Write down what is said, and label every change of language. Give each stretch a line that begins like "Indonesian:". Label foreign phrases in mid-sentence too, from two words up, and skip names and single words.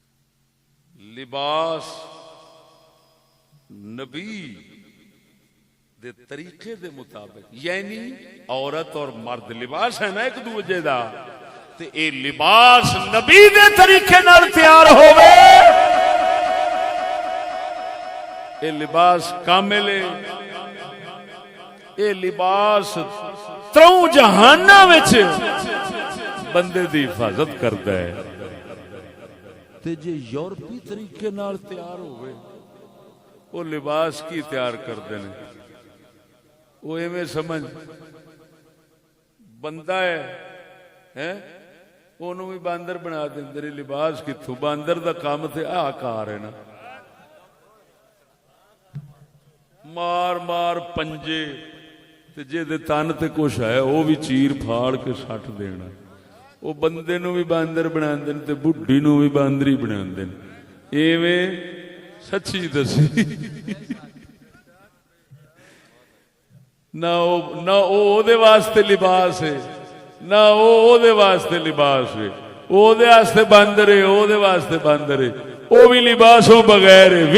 Punjabi: لباس نبی دے طریقے دے مطابق، یعنی عورت اور مرد لباس ہے نا ایک دوجے دا، تے اے لباس نبی دے طریقے نال تیار ہوئے، اے لباس کامل ہے، اے لباس تروں جہاناں وچ بندے دی حفاظت کردا ہے۔ تے جے یورپی طریقے نال تیار ہوئے، وہ لباس کی تیار کردے نے، وہ ایویں سمجھ بندہ ہے انہوں بھی باندر بنا دیں، لباس کتوں؟ باندر دا کام تے کار ہے نا، مار مار پنجے تے جے دے تن تے کچھ ہے وہ بھی چیر پھاڑ کے سٹ دینا، وہ بندے نو بھی باندر بنا دیں تے بڈھی نو بھی باندری بنا دیں، ایویں سچی دسی نہ او دے واسطے لباس ہے، نہ او دے واسطے لباس ہے، او دے واسطے باندر ہے، او دے واسطے باندر ہے، او بھی لباسوں بغیر ہے۔